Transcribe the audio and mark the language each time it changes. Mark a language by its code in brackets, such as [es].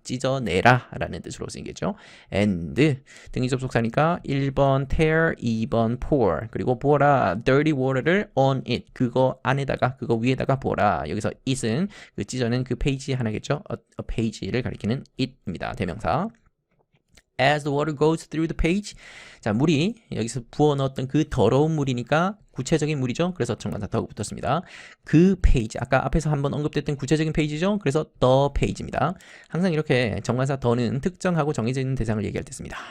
[ko] 찢어내라 라는 뜻으로 쓰이겠죠. and 등위 접속사니까 1번 tear, 2번 pour 그리고 부어라 dirty water를 [en] on it [ko] 그거 안에다가 그거 위에다가 부어라. 여기서 it은 그 찢어낸 그 페이지 하나겠죠. a page를 가리키는 it입니다. 대명사. [en] As the water goes through the page. [ko] 자, 물이 여기서 부어 넣었던 그 더러운 물이니까 구체적인 물이죠. 그래서 정관사 더가 붙었습니다. 그 페이지, 아까 앞에서 한번 언급됐던 구체적인 페이지죠. 그래서 the page입니다. 항상 이렇게 정관사 더는 특정하고 정해져 있는 대상을 얘기할 때 씁니다.